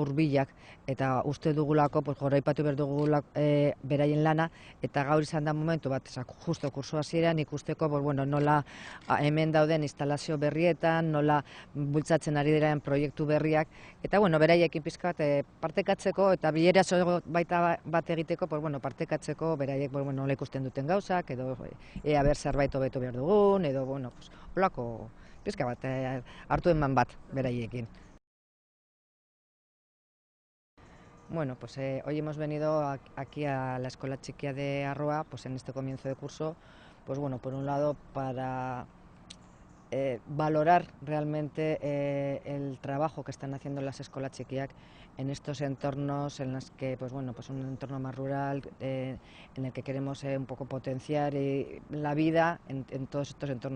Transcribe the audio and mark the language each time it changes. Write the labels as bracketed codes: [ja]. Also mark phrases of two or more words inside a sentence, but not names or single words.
[eu] hurbilak, eta uste dugulako goraipatu behar dugulako beraien lana, eta gaur izan da momentu bat, justo kurso hasieran ikusteko nola hemen dauden instalazio berrietan, nola bultzatzen ari diren proiektu berriak, eta beraiekin pizka bat partekatzeko eta bilera baita bat egiteko, partekatzeko beraiek nola ikusten duten gauzak, edo ea ber zerbait hobetu behar dugun, edo holako pizka bat hartu eman bat beraiekin. [es] Hoy hemos venido aquí a la Escuela Chiquia de Arroa, en este comienzo de curso, por un lado para valorar realmente el trabajo que están haciendo las escuelas chiquiac en estos entornos en los que, un entorno más rural, en el que queremos un poco potenciar la vida en todos estos entornos.